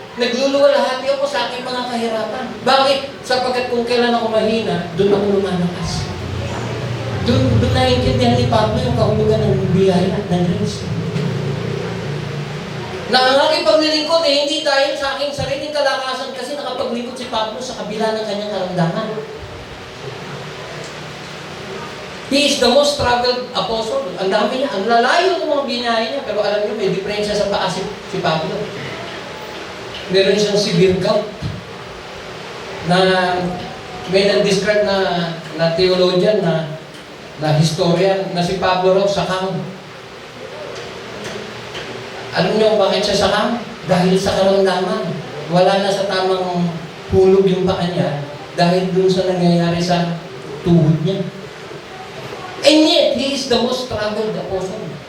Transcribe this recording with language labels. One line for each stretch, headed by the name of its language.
Filipino: Nagluluwalhati ako sa aking mga kahirapan. Bakit? Sapagkat kung kailan ako mahina, doon ako lumalakas. Doon naiintindihan ni Pablo yung kahulugan ng biyaya ng Diyos. Na ang aking paglilingkod hindi dahil sa aking sariling kalakasan kasi nakapaglingkod si Pablo sa kabila ng kanyang karamdaman.
English: He is the most traveled apostle.
Filipino: Ang dami niya, ang lalayo ng mga binahe niya. Pero alam niyo, may diferensya sa paa si Pablo. Meron siyang severe gout na may nag-describe na theologian na historian na si Pablo raw sakang. Alam niyo bakit siya sakang? Dahil sa karamdaman. Wala na sa tamang hulog yung paa niya dahil dun sa nangyayari sa tuhod niya.
English: And yet, he is the most traveled apostle.